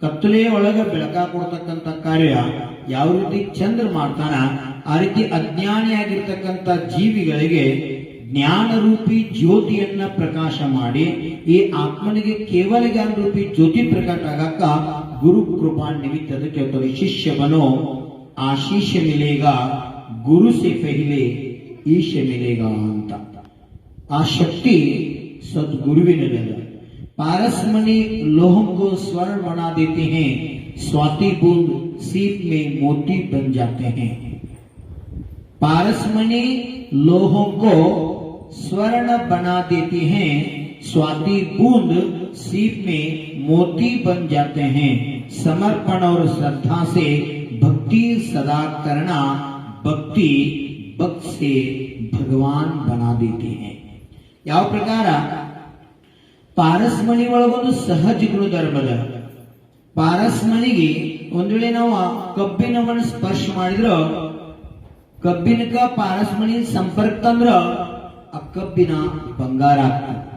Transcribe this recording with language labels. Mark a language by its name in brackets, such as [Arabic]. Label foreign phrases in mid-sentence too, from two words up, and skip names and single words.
[Kannada] ಕತ್ತಲೆಯ ಒಳಗೆ ಬೆಳಕ ಕೊಡ್ತಕ್ಕಂಥ ಕಾರ್ಯ ಯಾವ ರೀತಿ ಚಂದ್ರ ಮಾಡ್ತಾನ, ಆ ರೀತಿ ಅಜ್ಞಾನಿಯಾಗಿರ್ತಕ್ಕಂಥ ಜೀವಿಗಳಿಗೆ ಜ್ಞಾನರೂಪಿ ಜ್ಯೋತಿಯನ್ನ ಪ್ರಕಾಶ ಮಾಡಿ ಈ ಆತ್ಮನಿಗೆ ಕೇವಲ ಜ್ಞಾನ ರೂಪಿ ಜ್ಯೋತಿ ಪ್ರಕಾಶ ಆಗಕ್ಕ ಗುರು ಕೃಪಾ ನಿಮಿತ್ತ ಕೇಳ್ತಾರೆ. [Hindi] शिष्य बनो आशीष मिलेगा गुरु से पहले ईश मिलेगा ಅಂತ. [Kannada] ಆ ಶಕ್ತಿ ಸದ್ಗುರುವಿನಲ್ಲಿದೆ. [Hindi] पारसमणि लोहों को स्वर्ण बना देते हैं, स्वाति बूंद सीप में मोती बन जाते हैं. पारसमणि लोहों को स्वर्ण बना देते हैं, स्वाति बूंद सीप में मोती बन जाते हैं. समर्पण और श्रद्धा से भक्ति सदा करना, भक्ति भक्त से भगवान बना देते हैं. [Kannada] ಯಾವ ಪ್ರಕಾರ ಪಾರಸ್ಮಣಿ ಒಳಗೊಂದು ಸಹಜ ಗುಣಧರ್ಮದ. ಪಾರಸ್ಮಣಿಗೆ ಒಂದ್ ವೇಳೆ ನಾವು ಕಬ್ಬಿನವನ್ನು ಸ್ಪರ್ಶ ಮಾಡಿದ್ರ ಕಬ್ಬಿನಕ ಪಾರಸ್ಮಣಿ ಸಂಪರ್ಕ ತಂದ್ರ ಆ ಕಬ್ಬಿನ ಬಂಗಾರ ಆಗ್ತದೆ.